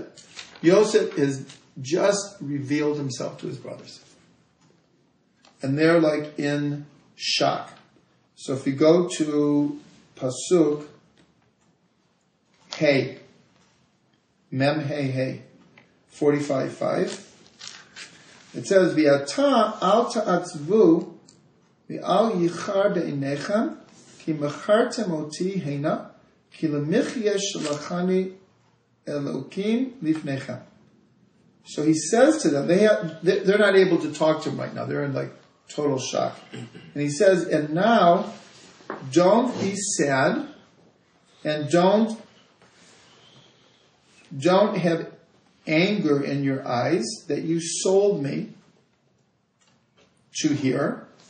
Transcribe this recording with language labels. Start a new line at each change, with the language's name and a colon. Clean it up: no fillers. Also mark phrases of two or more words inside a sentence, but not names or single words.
English: Yosef has just revealed himself to his brothers. And they're like in shock. So if you go to Pasuk,
Hebrew: הא מם הא הא,
English: 45:5, it says,
Hebrew: ועתה אל תעצבו ואל יחר בעיניכם כי מכרתם אתי הנה כי למחיה שלחני אלקים לפניכם.
English: So he says to them, they're not able to talk to him right now. They're in like total shock. And he says, and now, don't be sad, and don't have anger in your eyes that you sold me to here.